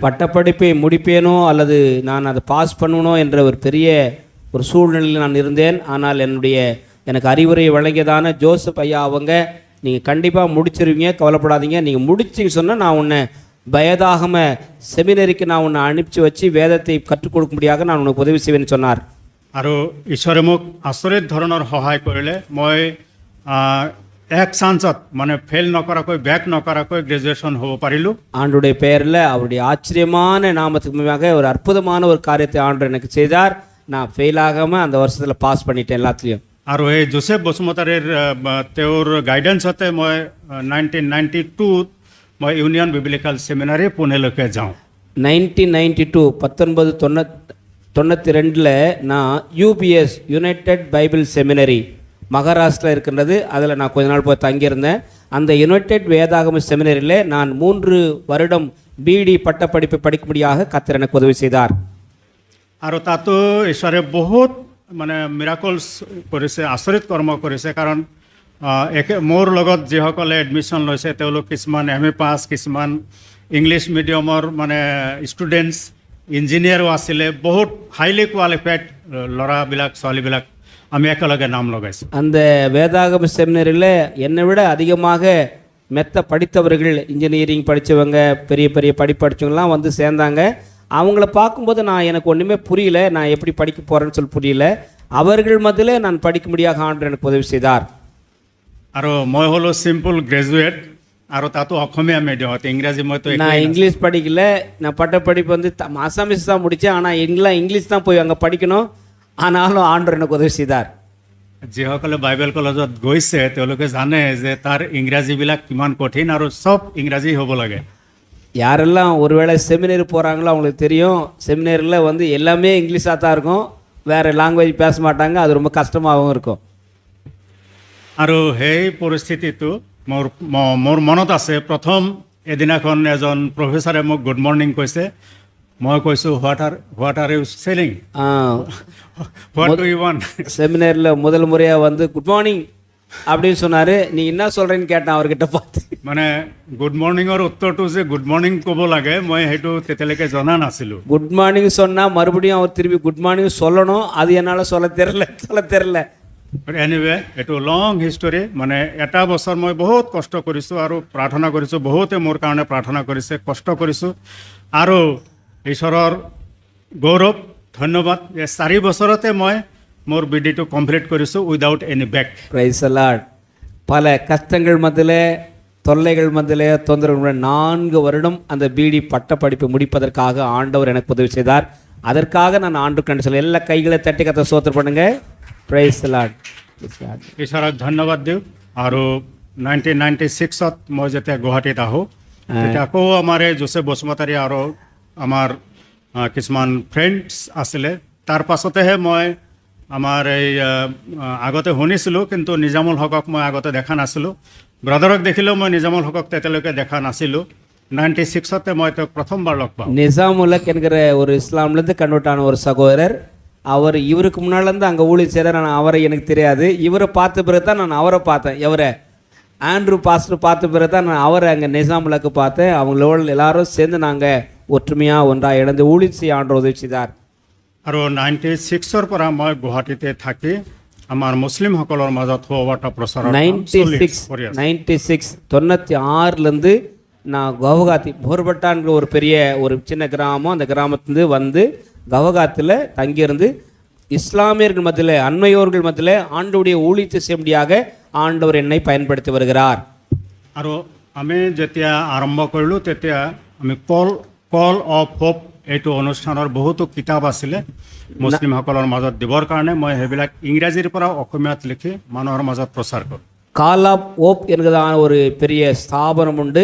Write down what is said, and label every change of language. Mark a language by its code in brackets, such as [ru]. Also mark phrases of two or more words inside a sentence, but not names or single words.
[ta] பட்டப்படிப்பை முடிப்பேனோ அல்லது நான் அதை பாஸ் பண்ணணும் என்ற ஒரு பெரிய ஒரு சூழ்நிலையில் நான் இருந்தேன். ஆனால் எனக்கு அறிவுரை வழங்கியதான ஜோசப் ஐயா அவங்க, நீங்கள் கண்டிப்பாக முடிச்சிருவீங்க, கவலைப்படாதீங்க, நீங்கள் முடிச்சிங்க சொன்னால் நான் உன்னை பயதாகம செமினரிக்கு நான் உன்னை அனுப்பிச்சு வச்சு வேதத்தை கற்றுக் கொடுக்கும்படியாக நான் உனக்கு உதவி செய்வேன்னு சொன்னார். [as] আৰু ঈশ্বৰে মোক আচৰিত ধৰণৰ সহায় কৰিলে। মই এক চান্সত মানে ফেইল নকৰাকৈ বেক নকৰাকৈ গ্ৰেজুৱেশ্যন হ'ব পাৰিলোঁ। [ta] ஆண்டுடைய பெயரில் அவருடைய ஆச்சரியமான நாமத்துக்கு முன்பாக ஒரு அற்புதமான ஒரு காரியத்தை ஆண்டு எனக்கு செய்தார். நான் ஃபெயில் ஆகாமல் அந்த வருஷத்தில் பாஸ் பண்ணிட்டேன் எல்லாத்துலேயும். [as] আৰু এই যোচেফ বসুমতাৰীৰ তেওঁৰ গাইডেন্সতে মই 1992 মই ইউনিয়ন বিব্লিকেল ছেমিনাৰী পুনেলৈকে যাওঁ। [ta] 1992 நான் யூபிஎஸ் யுனைடெட் பைபிள் செமினரி மகாராஷ்டிரா இருக்கின்றது, அதில் நான் கொஞ்ச நாள் போய் தங்கியிருந்தேன். அந்த யுனைடெட் வேதாகம செமினரியில் நான் 3 வருடம் பிடி பட்டப்படிப்பை படிக்கும்படியாக கர்த்தர் எனக்கு உதவி செய்தார். [as] আৰু তাতো ঈশ্বৰে বহুত মানে মিৰাকলছ কৰিছে, আচৰিত কৰ্ম কৰিছে। কাৰণ মোৰ লগত যিসকলে এডমিশ্যন লৈছে তেওঁলোক কিছুমান MA পাছ, কিছুমান [en] English mediumৰ [as] মানে ষ্টুডেণ্টছ, ইঞ্জিনিয়াৰো আছিলে, বহুত [en] highly qualified [as] ল'ৰাবিলাক ছোৱালীবিলাক আমি একেলগে নাম লগাইছোঁ. [ta] அந்த வேதாகம செமினரியில் என்னை விட அதிகமாக மெத்த படித்தவர்கள், இன்ஜினியரிங் படித்தவங்க, பெரிய பெரிய படிப்படிச்சவங்களாம் வந்து சேர்ந்தாங்க. அவங்கள பார்க்கும்போது எனக்கு ஒன்றுமே புரியல, நான் எப்படி படிக்க போகிறேன்னு சொல்லி புரியல. அவர்கள் மத்தியில் நான் படிக்கும்படியாக ஆண்டவர் எனக்கு உதவி செய்தார். [as] আৰু মই হ'লো চিম্পল গ্ৰেজুৱেট, আৰু তাতো অসমীয়া মিডিয়ামত, ইংৰাজী মইতো [ta] நான் இங்கிலீஷ் படிக்கல. நான் பட்டப்படிப்பு வந்து அசாமிஸ் தான் முடித்தேன். ஆனால் இங்கிலீஷ் தான் போய் அங்கே படிக்கணும். ஆனாலும் ஆண்டவர் எனக்கு உதவி செய்தார். [as] যিসকলে বাইবেল কলেজত গৈছে তেওঁলোকে জানে যে তাৰ ইংৰাজীবিলাক কিমান কঠিন আৰু চব ইংৰাজী হ'ব লাগে। [ta] யாரெல்லாம் ஒருவேளை செமினரி போகிறாங்களோ அவங்களுக்கு தெரியும், செமினரியில் வந்து எல்லாமே இங்கிலீஷாக தான் இருக்கும், வேறு லாங்குவேஜ் பேச மாட்டாங்க, அது ரொம்ப கஷ்டமாகவும் இருக்கும். [as] আৰু সেই পৰিস্থিতিটো মোৰ মনত আছে। প্ৰথম এদিনাখন এজন প্ৰফেচাৰে মোক [en] good morning [as] কৈছে, মই কৈছোঁ [en] What are you selling, what do you want. [ta] செமினரியில் முதல் முறையாக வந்து [en] good morning [ta] அப்படின்னு சொன்னார். நீ என்ன சொல்கிறேன்னு கேட்டேன் அவர்கிட்ட பார்த்து. [as] মানে [en] good morningৰ [as] উত্তৰটো যে [en] good morning [as] ক'ব লাগে মই সেইটো তেতিয়ালৈকে জনা নাছিলোঁ। [en] good morning [ta] சொன்னால் மறுபடியும் அவர் திருப்பி [en] good morning [ta] சொல்லணும், அது என்னால் சொல்ல தெரில। [as] এনিৱে এইটো [en] long history. [as] মানে এটা বছৰ মই বহুত কষ্ট কৰিছোঁ আৰু প্ৰাৰ্থনা কৰিছোঁ, বহুতে মোৰ কাৰণে প্ৰাৰ্থনা কৰিছে, কষ্ট কৰিছোঁ। আৰু ঈশ্বৰৰ গৌৰৱ, ধন্যবাদ যে 4 বছৰতে মই মোৰ বিডিটো কমপ্লিট কৰিছোঁ [en] without any back. Praise the Lord. [ta] பல கஷ்டங்கள் மத்தியிலே, தொல்லைகள் மத்தியிலே, தொந்தரவுகள் 4 வருடம் அந்த பிடி பட்டப்படிப்பை முடிப்பதற்காக ஆண்டவர் எனக்கு உதவி செய்தார். அதற்காக நான் ஆண்டுக்கு நன்றி சொல்ல எல்லா கைகளை தட்டி கத்த ஸ்தோத்திரம் பண்ணுங்க. [en] Praise the Lord. [as] ঈশ্বৰক ধন্যবাদ দিওঁ। আৰু 1996ত মই যেতিয়া গুৱাহাটীত আহোঁ তেতিয়া আকৌ আমাৰ এই যোচেফ বসুমতাৰী আৰু আমাৰ কিছুমান ফ্ৰেণ্ডছ আছিলে। তাৰ পাছতেহে মই আমাৰ এই আগতে শুনিছিলোঁ, কিন্তু নিজামুল হকক মই আগতে দেখা নাছিলোঁ। ব্ৰাদাৰক দেখিলেও মই নিজামুল হকক তেতিয়ালৈকে দেখা নাছিলোঁ। 96তে মই তেওঁক প্ৰথমবাৰ লগ পাওঁ। [ta] நிசாமுலக் என்கிற ஒரு இஸ்லாம்லேருந்து கன்வெர்ட் ஆன ஒரு சகோதரர். இவருக்கு முன்னாலேருந்து அங்கே ஊழியர் செய்கிறார். நான் அவரை எனக்கு தெரியாது. இவரை பார்த்த பிறகு தான் நான் அவரை பார்த்தேன். இவரை ஆண்ட்ரூ பாஸ்டர் பார்த்த பிறகு தான் நான் அவரை அங்கே நிசாமுலக்கு பார்த்தேன். அவங்களோட எல்லாரும் சேர்ந்து நாங்கள் ஒற்றுமையாக ஒன்றாக இணைந்து ஊழியர் செய்ய ஆண்டவர் உதவி செய்தார். [as] আৰু 96-ৰ পৰা মই গুৱাহাটীতে থাকি আমাৰ মুছলিমসকলৰ মাজত সুবাৰ্তা প্ৰচাৰৰ কাম চলি কৰি আছোঁ। [ta] 96 96லேருந்து நான் கவுகாத்தி போர்பட்டான்ற ஒரு சின்ன கிராமம், அந்த கிராமத்துலேருந்து வந்து கவுகாத்தில் தங்கியிருந்து இஸ்லாமியர்கள் மத்தியில் அண்மையோர்கள் மத்தியில் ஆண்டவருடைய ஊழியத்தை செய்யும்படியாக ஆண்டவர் என்னை பயன்படுத்தி வருகிறார். [as] আৰু আমি যেতিয়া আৰম্ভ কৰিলোঁ তেতিয়া আমি কল অফ হোপ এইটো অনুষ্ঠানৰ বহুতো কিতাপ আছিলে মুছলিমসকলৰ মাজত দিবৰ কাৰণে মই সেইবিলাক ইংৰাজীৰ পৰা অসমীয়াত লিখি মানুহৰ মাজত প্ৰচাৰ কৰোঁ. [ta] கால் ஆஃப் ஓப் என்கிறதான ஒரு பெரிய ஸ்தாபனம் உண்டு.